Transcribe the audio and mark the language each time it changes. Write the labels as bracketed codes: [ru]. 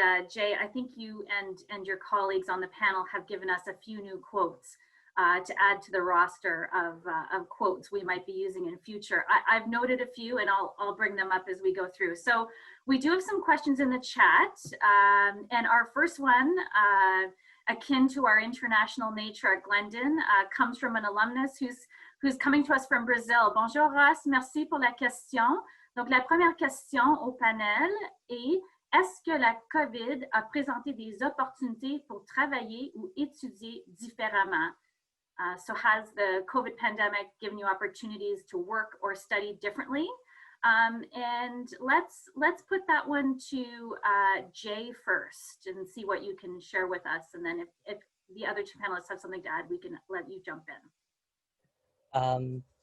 [en] Jay, I think you and your colleagues on the panel have given us a few new quotes to add to the roster of quotes we might be using in future. I've noted a few, and I'll bring them up as we go through. So we do have some questions in the chat, and our first one, akin to our international nature at Glendon, comes from an alumnus who's coming to us from Brazil. [fr] Bonjour Ross, merci pour la question. Donc la première question au panel est: est-ce que la COVID a présenté des opportunités pour travailler ou étudier différemment? [en] So has the COVID pandemic given you opportunities to work or study differently? And let's put that one to Jay first and see what you can share with us. And then if the other two panelists have something to add, we can let you jump in.